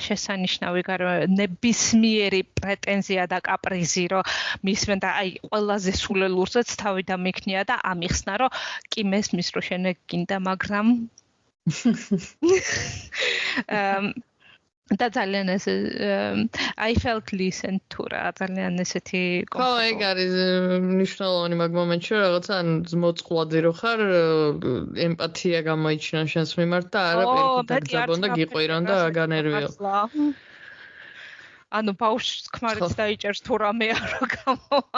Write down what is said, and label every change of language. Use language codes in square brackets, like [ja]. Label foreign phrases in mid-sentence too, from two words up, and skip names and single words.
[ka] შესანიშნავი ნებისმიერი პრეტენზია და კაპრიზი რომ მისმენ და აი ყველაზე სულელურზეც თავი დამიქნია და ამიხსნა რომ კი მესმის რომ შენ გინდა მაგრამ და ძალიან ეს [en] I felt listened to [ka] რა ძალიან ესეთი ხო ეგ არის მნიშვნელოვანი მაგ მომენტში რაღაცა მოწყვლადი რო ხარ ემპათია გამოიჩინა შენს მიმართ და არა პირიქით დაგზაბონ და გიყვირონ და აგანერვიო ანუ ბავშვს ქმარიც დაიჭერს თუ რამე არ გამოვა.